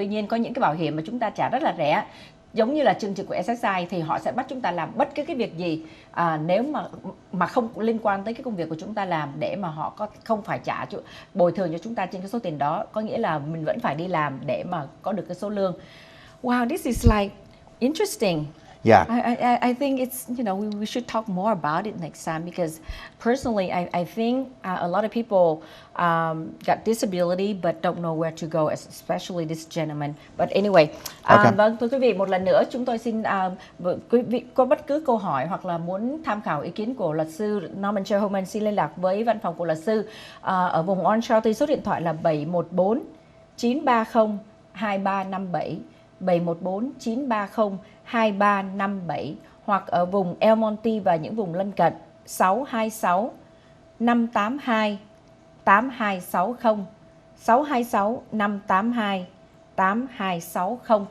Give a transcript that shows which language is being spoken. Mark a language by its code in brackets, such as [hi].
[vi] Tuy nhiên có những cái bảo hiểm mà chúng ta trả rất là rẻ, giống như là chương trình của SSI, thì họ sẽ bắt chúng ta làm bất cứ cái việc gì nếu mà không liên quan tới cái công việc của chúng ta làm, để mà họ không phải bồi thường cho chúng ta trên cái số tiền đó. Có nghĩa là mình vẫn phải đi làm để mà có được cái số lương. [en] Wow, this is like interesting. Yeah. I think it's, we should talk more about it next time, because personally I think a lot of people got disability but don't know where to go, especially this gentleman. But anyway, [vi] vâng, thưa quý vị, một lần nữa chúng tôi xin quý vị có bất cứ câu hỏi hoặc là muốn tham khảo ý kiến của luật sư Norman J Homen, xin liên lạc với văn phòng của luật sư ở vùng Ontario. Số điện thoại là 714 930 2357, 714 930 2357, hoặc ở vùng El Monte và những vùng lân cận 626 582 8260, 626 582 8260.